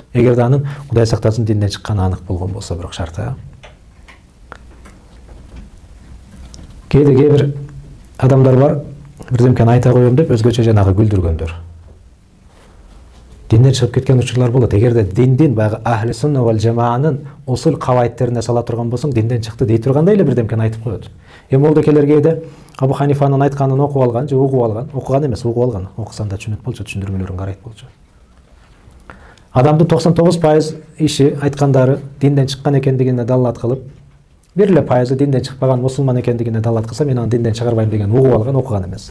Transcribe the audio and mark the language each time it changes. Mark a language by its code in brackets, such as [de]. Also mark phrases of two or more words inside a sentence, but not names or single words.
[ky] Эгерде анын Кудай сактасын динден чыкканы анык болгон болсо, бирок шарты. Кээде кээ бир адамдар бар, бирдемкени айта коем деп өзгөчө жанагы күлдүргөндөр. Динден чыгып кеткен учурлар болот. Эгерде диндин баягы ахли сунна вал жамаанын усул кавайдтерине сала турган болсоң, динден чыкты дей тургандай эле бирдемкени айтып коет. Молдокелер кээде Абу Ханифанын айтканын окуп алган же угуп алган, окуган эмес, угуп алган. Окусам да түшүнөт болчу, түшүндүрмөлөрүн карайт болчу. Адамдын 99% иши айткандары динден чыккан экендигине далилат кылып, бир эле пайызы динден чыкпаган мусулман экендигине далилат кылса, мен аны динден чыгарбайм деген угуп алган, окуган эмес.